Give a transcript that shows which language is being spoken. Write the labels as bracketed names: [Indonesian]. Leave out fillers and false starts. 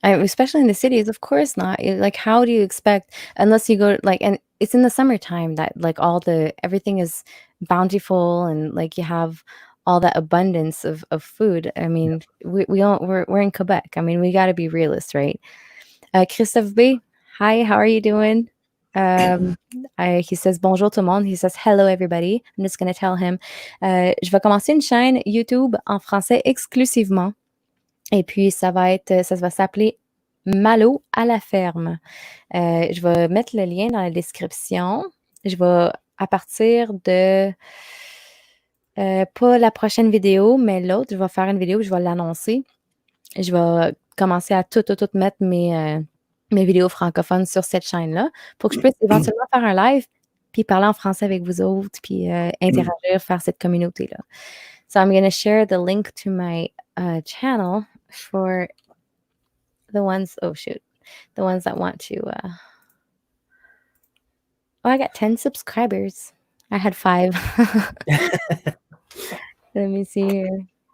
[English] Especially in the cities, of course not. Like, how do you expect unless you go like, and it's in the summertime that like everything is bountiful and like you have all that abundance of food. I Yeah. mean, we're in Quebec. I mean, we got to be realists, right? Christophe B, hi, how are you doing? Um, he says [French] bonjour tout le monde. [English] He says hello everybody. I'm just gonna tell him, [French] je vais commencer une chaîne YouTube en français exclusivement. Et puis ça va s'appeler Malo à la ferme. Je vais mettre le lien dans la description. Je vais à partir de, pas la prochaine vidéo, mais l'autre, je vais faire une vidéo, je vais l'annoncer. Je vais commencer à tout mettre mes vidéos francophones sur cette chaîne-là pour que je puisse éventuellement faire un live, puis parler en français avec vous autres, puis, interagir, faire cette communauté-là. [English] So I'm gonna share the link to my, channel for the ones oh, shoot. The ones that want to, oh, I got 10 subscribers. I had 5. Let me see here.